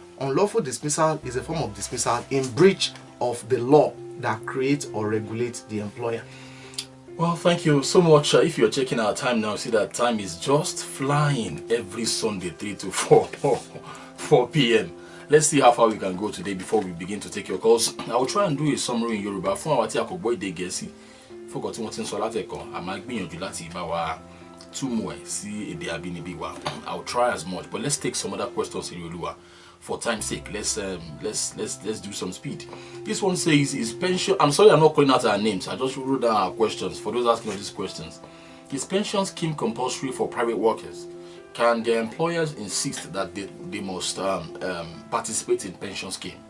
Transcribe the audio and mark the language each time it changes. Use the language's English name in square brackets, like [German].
[English] Unlawful dismissal is a form of dismissal in breach of the law that creates or regulates the employer. Well, thank you so much. If you're checking our time now, see that time is just flying every Sunday, 3 to 4 p.m. Let's see how far we can go today before we begin to take your calls. I will try and do a summary in Yoruba. [Yoruba] Fún àwọn tí a kò gbọ́ èdè Gẹ̀ẹ́sì, fún ọkọ̀ tí wọ́n ti ń sọ látẹ̀kọ́, a máa gbìyànjú láti bá wa túmọ̀ ẹ̀ sí èdè abínibí wa. [English] I will try as much, but let's take some other questions in Ireoluwa. For time's sake, let's do some speed. This one says, is pension, I'm sorry I'm not calling out our names, I just wrote down our questions for those asking us these questions. Is pension scheme compulsory for private workers? Can their employers insist that they must participate in pension scheme?